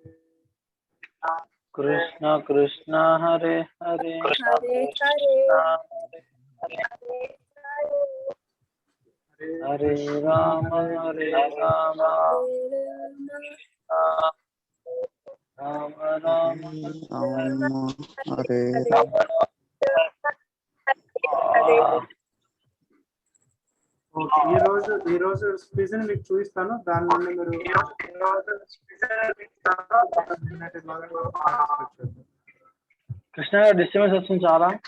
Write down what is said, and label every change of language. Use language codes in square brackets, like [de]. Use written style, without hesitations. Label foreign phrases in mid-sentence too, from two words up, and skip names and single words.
[sa] కృష్ణ కృష్ణ హరే హరే Hare హరే రామ హరే రామ రామ రామ హరే [te] ఓకే ఈ రోజు క్విజ్ ని మీకు చూపిస్తాను. దాని నుండి మీరు కృష్ణ గారు డిస్టర్బెన్స్ వస్తుంది చాలా.